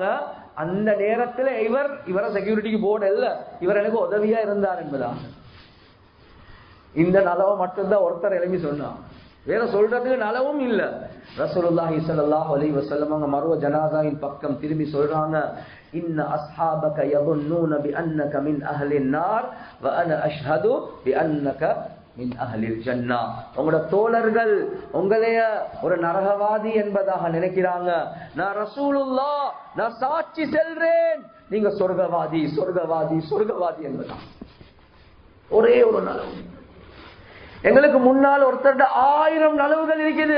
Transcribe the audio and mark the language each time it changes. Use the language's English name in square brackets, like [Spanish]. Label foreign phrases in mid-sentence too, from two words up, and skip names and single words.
[Tamil] அந்த நேரத்துல இவரை செக்யூரிட்டிக்கு போடல, இவர் எனக்கு உதவியா இருந்தார் என்பதா. இந்த நலவை மட்டும்தான் ஒருத்தர் எழுப்பி சொன்னான், வேற சொல்றதுக்கு நலவும் இல்ல. [Arabic] رسول الله صلى الله عليه وسلم [Tamil] அவங்க மர்வ ஜனாஸாவின் பக்கம் திரும்பி சொல்றாங்க, [Arabic] إن أصحابك யظنون بانك من اهل النار وانا اشهد بانك من اهل الجنه. [Tamil] உங்களோட தோழர்கள் உங்களைய ஒரு நரகவாதி என்பதாக நினைக்கிறாங்க. நான் ரசூலுல்லாஹ், நான் சாட்சி செல்றேன், நீங்க சொர்க்கவாதி சொர்க்கவாதி சொர்க்கவாதி என்பதா. ஒரே ஒரு நலவு. எங்களுக்கு முன்னால் ஒருத்தர் 1000 நலவுகள் இருக்குது.